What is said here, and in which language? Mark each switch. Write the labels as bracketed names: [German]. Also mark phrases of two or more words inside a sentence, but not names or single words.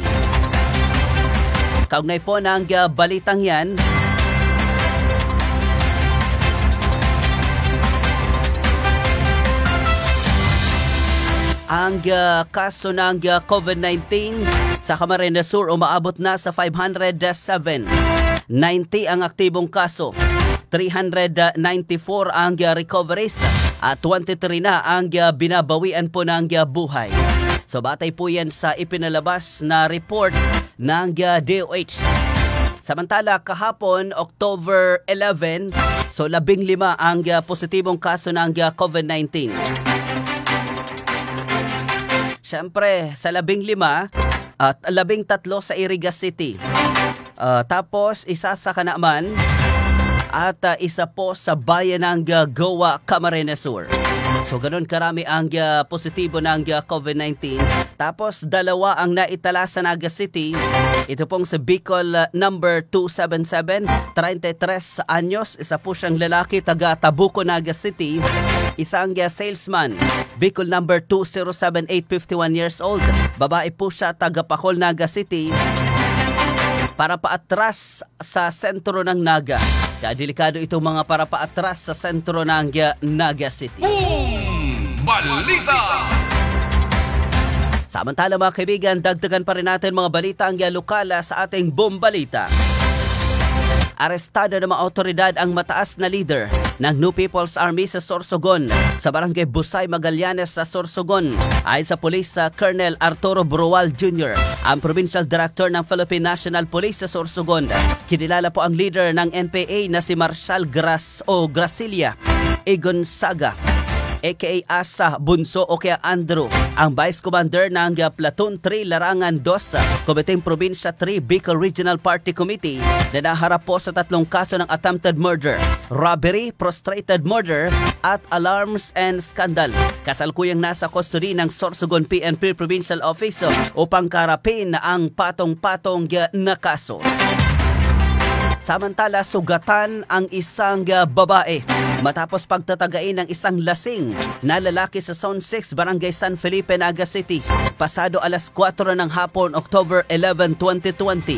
[Filipino] Kaugnay po ng balitang yan, ang kaso ng COVID-19 sa Camarines Sur umaabot na sa 507. 90 ang aktibong kaso. 394 ang recoveries at 23 na ang binabawian po ng buhay. So batay po yan sa ipinalabas na report ng DOH. Samantala kahapon, October 11, so 15 ang positibong kaso ng COVID-19. Siyempre, sa 15 at 13 sa Iriga City. Tapos, 1 sa Canaaman at 1 po sa Bayan ng Goa, Camarines Sur. So, ganun karami ang positibo ng COVID-19. Tapos, 2 ang naitala sa Naga City. Ito pong sa Bicol number 277, 33 anyos. 1 po siyang lalaki, taga Tabuco, Naga City. Isang salesman, Bicol number 2078, [English] 51 years old. [Filipino] Babae po siya, taga Pacol, Naga City. Para paatras sa sentro ng Naga. Kaya delikado itong mga para paatras sa sentro ng Naga City. Boom Balita! Samantala mga kaibigan, dagdagan pa rin natin mga balita ang lokal sa ating Boom Balita. Arestado ng mga otoridad ang mataas na leader ng New People's Army sa Sorsogon sa barangay Busay, Magallanes sa Sorsogon. Ayon sa Police Colonel Arturo Brual Jr., ang Provincial Director ng Philippine National Police sa Sorsogon. Kinilala po ang leader ng NPA na si Marshal Gracilia Gonzaga, aka Asa Bunso o kaya Andrew, ang Vice Commander ng Platoon 3 Larangan 2, Comiting Probinsya 3 Bicol Regional Party Committee na naharap po sa 3 kaso ng [English] attempted murder, robbery, prostrated murder [Filipino] at [English] alarms and scandal. [Filipino] Kasalukuyang nasa custody ng Sorsogon PNP Provincial Office upang karapin ang patong-patong na kaso. Samantala, sugatan ang isang babae matapos pagtatagain ng isang lasing na lalaki sa Zone 6, Barangay San Felipe, Naga City, pasado alas 4 ng hapon, October 11, 2020.